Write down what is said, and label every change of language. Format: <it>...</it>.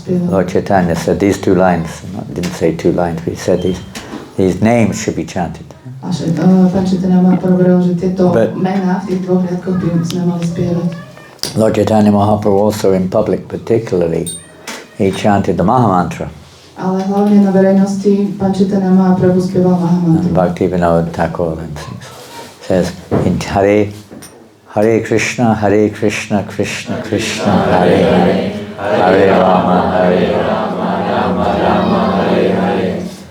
<en>Lord Chaitanya said these two lines, didn't say two lines, but he said these names should be chanted.</en> <sk>Pán Chaitanya Mahaprabhu, že tieto mená v tých dvoch riadkoch by sme mali spievať.</sk> <en>Lord Chaitanya Mahaprabhu also in public particularly, he chanted the Mahamantra.</en> <sk>Ale hlavne na verejnosti Pán Chaitanya Mahaprabhu spieval Mahamantru.</sk> <en>Bhaktivinoda Thakur then says in Hare Krishna Krishna Krishna Hare Hare Hare Rama Rama Rama Hare Hare.</en>